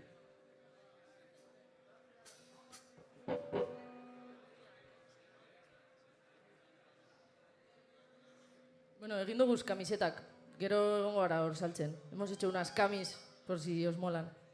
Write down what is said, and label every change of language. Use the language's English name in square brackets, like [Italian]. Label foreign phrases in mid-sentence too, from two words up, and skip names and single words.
[Basque] Bueno, egin dugu kamisetak. Gero egongo gara hor saltzen. [Spanish] Hemos hecho unas camis, por si os molan.